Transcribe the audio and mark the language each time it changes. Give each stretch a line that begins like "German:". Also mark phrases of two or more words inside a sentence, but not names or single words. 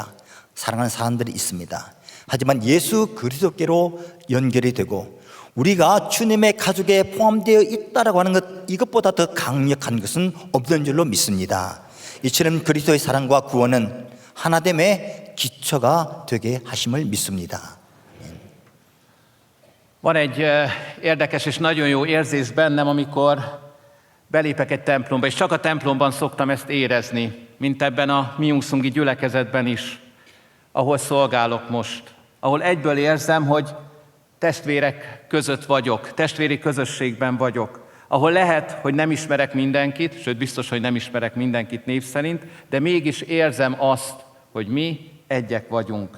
Korean: 사랑하는 사람들이 있습니다. 하지만 예수 그리스도께로 연결이 되고 우리가 주님의 가족에 포함되어 있다라고 하는 것, 이것보다 더 강력한 것은 없는 줄로 믿습니다. 이처럼 그리스도의 사랑과 구원은 하나됨의 기초가 되게 하심을 믿습니다.
Hungarian: Van egy érdekes és nagyon jó érzés bennem, amikor belépek egy templomba, és csak a templomban szoktam ezt érezni, mint ebben a miunszungi gyülekezetben is, ahol szolgálok most, ahol egyből érzem, hogy testvérek között vagyok, testvéri közösségben vagyok, ahol lehet, hogy nem ismerek mindenkit, sőt biztos, hogy nem ismerek mindenkit név szerint, de mégis érzem azt, hogy mi egyek vagyunk.